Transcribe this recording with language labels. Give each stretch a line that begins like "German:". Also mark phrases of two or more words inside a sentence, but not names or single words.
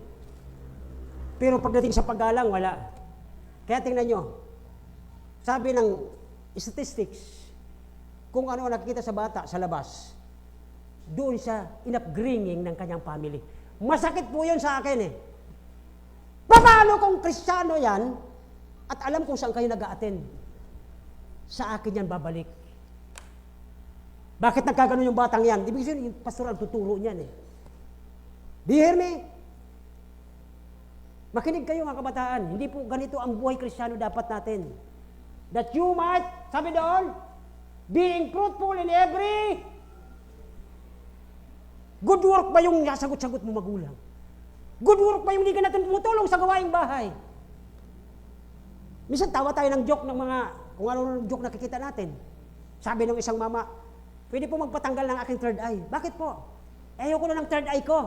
Filipino: Pero pagdating sa paggalang, wala. Kaya tingnan nyo, sabi ng statistics, kung ano nakikita sa bata sa labas, doon siya in-upbringing ng kanyang family. Masakit po yun sa akin eh. Paano kung Kristiyano yan, at alam kung saan kayo nag-a-attend? Sa akin yan babalik. Bakit nagkaganon yung batang yan? Ibig sabihin, yung pastor ang tuturo niyan eh.
English: Do you hear me?
Filipino: Makinig kayo mga kabataan. Hindi po ganito ang buhay Kristiyano dapat natin.
English: That you might,
Filipino: sabi doon,
English: being fruitful in every good work
Filipino: ba yung sagot-sagot mo magulang?
English: Good work
Filipino: ba yung hindi ka natin tumutulong sa gawaing bahay? Minsan tawa tayo ng joke ng mga, kung ano joke nakikita natin. Sabi ng isang mama, pwede po magpatanggal ng aking
English: third eye.
Filipino: Bakit po? Ayoko na ng
English: third eye
Filipino: ko.